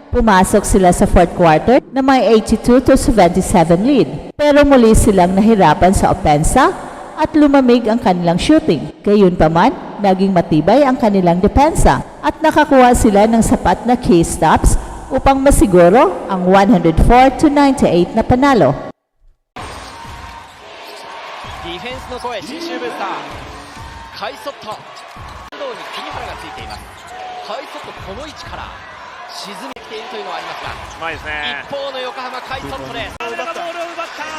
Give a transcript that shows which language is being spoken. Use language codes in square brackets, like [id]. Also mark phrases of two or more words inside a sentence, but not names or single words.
[tl] Pumasok sila sa [en] fourth quarter [tl] na may 82-77 lead. Pero muli silang nahirapan sa opensa at lumamig ang kanilang shooting. Gayunpaman, naging matibay ang kanilang depensa at nakakuha sila ng sapat na [en] key stops [tl] upang masiguro ang 104-98 na panalo. [ja] ディフェンスの声、信州ブースターカイソット中央に国原がついています。カイソットこの位置から沈めてきているというのはありますが、うまいですね。一方の横浜カイソットです。